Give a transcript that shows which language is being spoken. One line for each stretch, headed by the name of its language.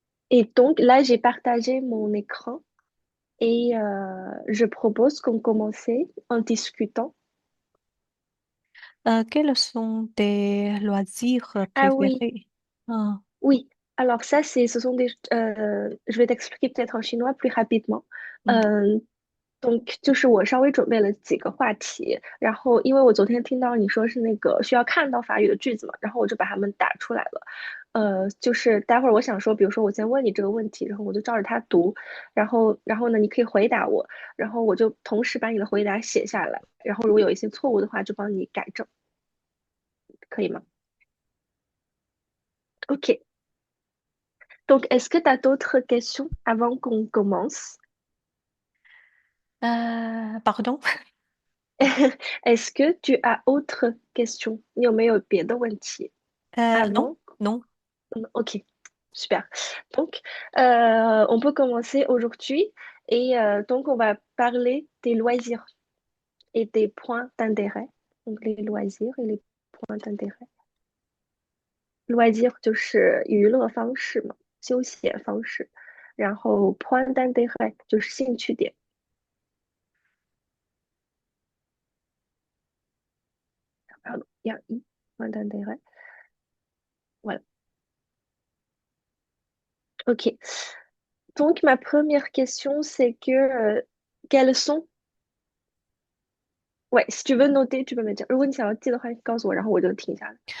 French: Et donc là, j'ai partagé mon écran et je propose qu'on commence en discutant. Quels sont tes loisirs Ah oui, préférés? Ah, oui. Alors ça, je vais t'expliquer peut-être en chinois plus rapidement. mm,
Chinese: 嗯，就是我稍微准备了几个话题，然后因为我昨天听到你说是那个需要看到法语的句子嘛，然后我就把它们打出来了。就是待会儿我想说，比如说我先问你这个问题，然后我就照着它读，然后呢，你可以回答我，然后我就同时把你的回答写下来，然后如果有一些错误的话，就帮你改正，可以吗？OK.
French: Donc, est-ce que tu as d'autres questions avant qu'on commence? pardon? Est-ce que tu as autre question?
Chinese: 你有没有别的问题
French: Non, avant? non. Ok, super. Donc, on peut commencer aujourd'hui et on va parler des loisirs. et des points d'intérêt. Donc les loisirs et les points d'intérêt。
Chinese: loisir就是娱乐方式嘛，休闲方式。然后 point d'intérêt 就是兴趣点。
French: Pardon, il y a un point d'intérêt. Voilà. Ok. Donc ma première question, c'est que quels sont ouais，si tu veux noter，tu peux me dire。
Chinese: 如果你想要记的话，你告诉我，然后我就停下来。